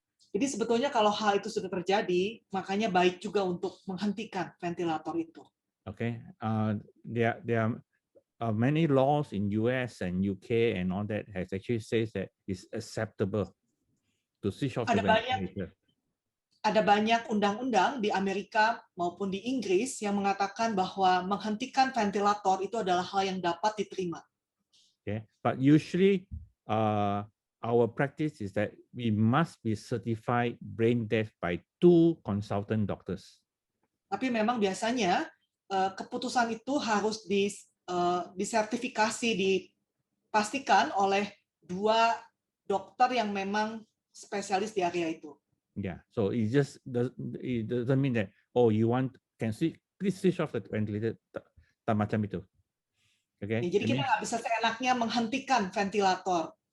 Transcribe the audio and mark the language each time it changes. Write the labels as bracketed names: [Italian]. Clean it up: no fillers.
[Indonesian] Jadi sebetulnya kalau hal itu sudah terjadi, makanya baik juga untuk menghentikan ventilator itu. [English] Okay, there are many laws in US and UK and all that has actually says that it's acceptable to switch off the [Indonesian] Ada banyak [English] ventilator. [Indonesian] ada banyak undang-undang di Amerika maupun di Inggris yang mengatakan bahwa menghentikan ventilator itu adalah hal yang dapat diterima. [English] Okay, but usually our practice is that we must be certified brain deaf by 2 consultant doctors. [Indonesian] Tapi memang biasanya keputusan itu harus disertifikasi, dipastikan oleh 2 dokter yang memang spesialis di area itu. [English] Yeah, so it doesn't mean that you can please switch off the ventilator, [Malay] tak macam itu. [English] Okay. [Indonesian] Jadi kita nggak bisa seenaknya menghentikan ventilator.